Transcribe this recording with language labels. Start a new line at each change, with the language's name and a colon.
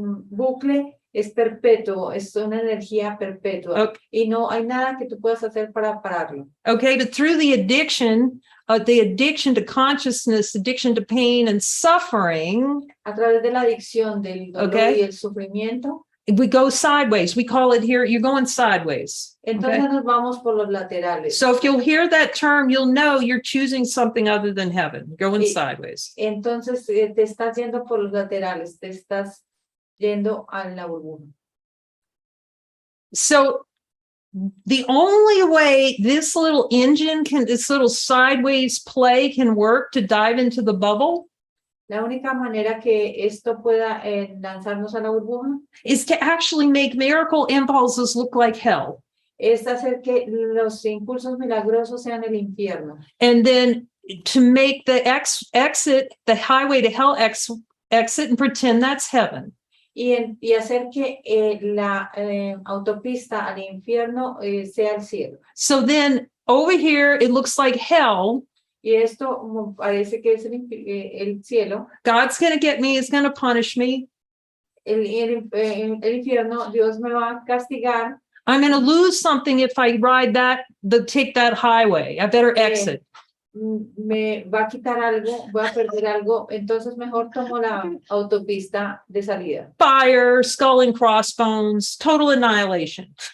Spanish: Bucle es perpetuo, es una energía perpetua.
English: Okay.
Spanish: Y no hay nada que tú puedas hacer para pararlo.
English: Okay, but through the addiction to consciousness, addiction to pain and suffering,
Spanish: A través de la adicción, del dolor
English: Okay.
Spanish: y el sufrimiento,
English: we go sideways. We call it here, you're going sideways.
Spanish: entonces
English: Okay?
Spanish: nos vamos por los laterales.
English: So if you'll hear that term, you'll know you're choosing something other than heaven, going
Spanish: Y-
English: sideways.
Spanish: Entonces te estás yendo por los laterales, te estás yendo a la burbuja.
English: So the only way this little engine this little sideways play can work to dive into the bubble
Spanish: La única manera que esto pueda lanzarnos a la burbuja
English: is to actually make miracle impulses look like hell.
Spanish: es hacer que los impulsos milagrosos sean el infierno.
English: And then to make the exit, the highway to hell exit and pretend that's heaven.
Spanish: Y hacer que la autopista al infierno sea el cielo.
English: So then over here, it looks like hell.
Spanish: Y esto como parece que es el cielo.
English: God's going to get me, he's going to punish me.
Spanish: El infierno, Dios me va a castigar.
English: I'm going to lose something if I take that highway. I better exit.
Spanish: Me va a quitar algo, voy a perder algo, entonces mejor tomo la autopista de salida.
English: Fire, skull and crossbones, total annihilation.